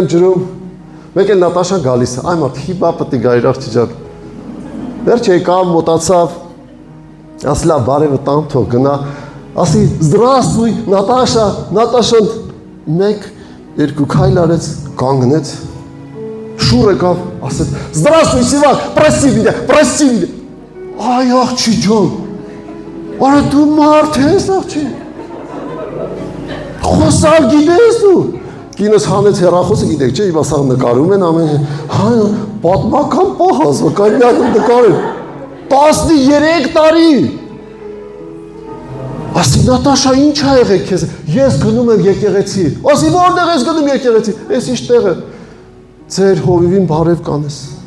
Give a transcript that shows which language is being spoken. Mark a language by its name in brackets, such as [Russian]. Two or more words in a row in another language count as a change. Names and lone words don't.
[Armenian] ջրում, մեկ էլ Նատաշան գալիս է, այ մարդ հիբա պտի գա իրար չջան։ Վերջ եկավ, մոտացավ, ասի լավ բարևը տամ թող գնա, ասի здравствуй, Նատաշա, Նատաշան 1-2 քայլ արեց, կանգնեց, շուռ եկավ, ասեց здравствуй, Սիվակ, [Russian] прости меня, [Armenian] այ աղջի ջան, արա դու մարդ ես աղջի, խոսալ գիտես դու, կինս հանեց հեռախոսը, գիտեք չէ, իմ ասաղ նկարում են ամեն, պատմական պահ ասվա, կարյակում նկարել, 13 տարի, ասի Նատաշա ինչ ա եղեք քեզ, ես գնում եմ եկեղեցի, ասի որտեղ ես գնում եկեղեցի, ես ինչ տեղը, ձեր հովիվին բարև կանես,